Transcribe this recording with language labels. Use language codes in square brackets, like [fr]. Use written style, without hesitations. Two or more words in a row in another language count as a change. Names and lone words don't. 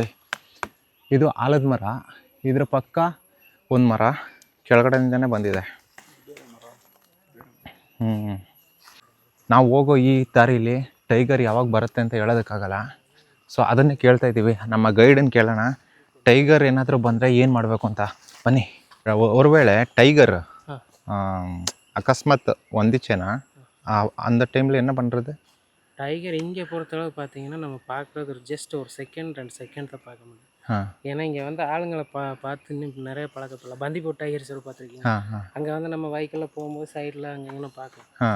[kn] ಇದು ಆಲದ ಮರ, ಇದ್ರ ಪಕ್ಕ ಒಂದು ಮರ ಕೆಳಗಡೆಯಿಂದನೇ ಬಂದಿದೆ. ನಾವು ಹೋಗೋ ಈ ದಾರಿಲಿ ಟೈಗರ್ ಯಾವಾಗ ಬರುತ್ತೆ ಅಂತ ಹೇಳೋದಕ್ಕಾಗಲ್ಲ. ಸೊ ಅದನ್ನೇ ಕೇಳ್ತಾ ಇದ್ದೀವಿ, ನಮ್ಮ ಗೈಡನ್ನು ಕೇಳೋಣ. ಟೈಗರ್ ಏನಾದರೂ ಬಂದರೆ ಏನು ಮಾಡಬೇಕು ಅಂತ. ಬನ್ನಿ. [ta] ஒரு வேளை டைகர் அக்கஸ்மாத் வந்துச்சேனா அந்த டைமில் என்ன பண்ணுறது? டைகர் இங்கே பொறுத்தளவு பார்த்தீங்கன்னா நம்ம பார்க்குறது ஒரு ஜஸ்ட் ஒரு செகண்ட் 2 செகண்ட் தான் பார்க்க முடியும். ஏன்னா இங்கே வந்து ஆளுங்களை பார்த்து இன்னும் நிறைய பழக்கத்தில் பந்திப்பூர் டைகர் சொல்லி பார்த்துருக்கீங்க. அங்கே வந்து நம்ம வைக்கில் போகும்போது சைடில் அங்கே இங்கே பார்க்கலாம்.